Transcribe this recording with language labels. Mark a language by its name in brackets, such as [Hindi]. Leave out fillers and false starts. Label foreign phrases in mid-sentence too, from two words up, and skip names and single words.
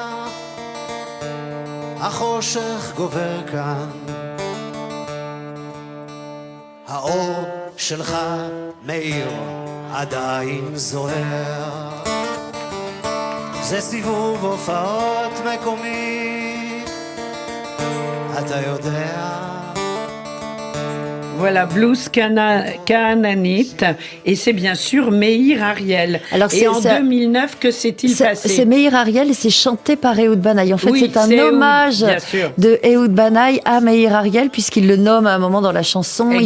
[Hebrew] החושך גובר כאן האור שלך מאיר עדיין זוהר זה סיבוב הופעות מקומי אתה יודע [French] Voilà, blues canaanite, et c'est bien sûr Meir Ariel. Alors, et c'est- en ça- 2009, que s'est-il passé? C'est Meir Ariel et c'est chanté par Ehud Banaï. En fait, Oui, c'est un c'est Ehud, hommage bien sûr. de Ehud Banaï à Meir Ariel, puisqu'il le nomme à un moment dans la chanson. Il